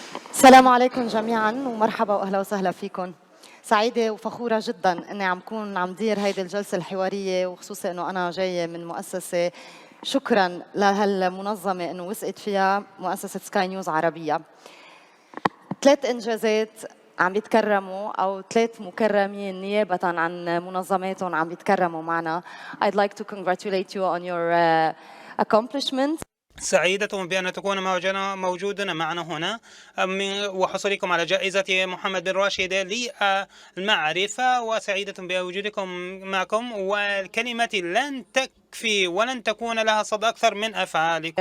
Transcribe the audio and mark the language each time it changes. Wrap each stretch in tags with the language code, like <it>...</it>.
<ar>السلام عليكم جميعاً ومرحبا وأهلا وسهلا فيكم. سعيدة وفخورة جداً إني عم دير هيدي الجلسة الحوارية، وخصوصي إنه أنا جاية من مؤسسة شكراً لهالمنظمة إنه وثقت فيها، مؤسسة سكاي نيوز عربية. 3 إنجازات عم بيتكرموا أو 3 مكرمين نيابة عن منظماتهم عم بيتكرموا معنا.</ar> <en>I'd like to congratulate you on your accomplishments.</en> <ar>سعيدة بأن تكون موجودة معنا هنا وحصولكم على جائزة محمد بن راشد للمعرفة، وسعيدة بوجودكم معكم، والكلمة لن تكفي ولن تكون لها صدى أكثر من أفعالك.</ar>